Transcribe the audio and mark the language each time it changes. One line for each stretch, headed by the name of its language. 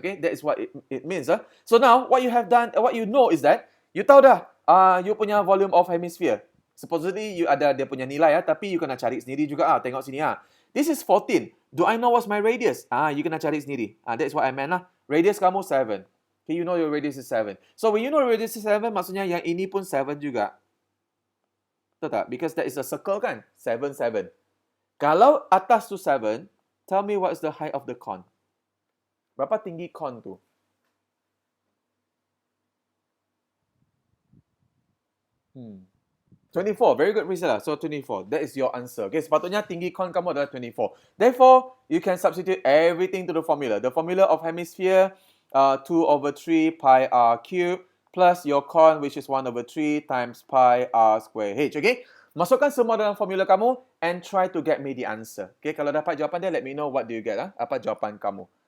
English: Okay, that is what it means. So now what you have done, what you know is that you
Malay: tahu dah
English: you punya volume of hemisphere.
Malay: Supposedly you ada dia punya nilai tapi you kena cari sendiri juga. Tengok sini
English: This is 14. Do I know what's my radius?
Malay: You kena cari sendiri.
English: That's what I meant lah.
Malay: Radius kamu 7.
English: Okay, you know your radius is 7. So when you know radius is 7,
Malay: maksudnya yang ini pun 7 juga. Betul tak?
English: Because that is a circle kan? 7, 7. Kalau atas tu 7, tell me what is the height of the cone.
Malay: Berapa tinggi cone tu?
English: Hmm. 24. Very good, Priscilla. So 24. That is your answer.
Malay: Okay, sepatutnya tinggi cone kamu adalah 24.
English: Therefore, you can substitute everything to the formula. The formula of hemisphere, 2 over 3 pi r cube, plus your cone, which is 1 over 3 times pi r square h. Okay?
Malay: Masukkan semua dalam formula kamu
English: and try to get me the answer. Okay,
Malay: kalau dapat jawapan dia,
English: let me know what do you get.
Malay: Apa jawapan kamu.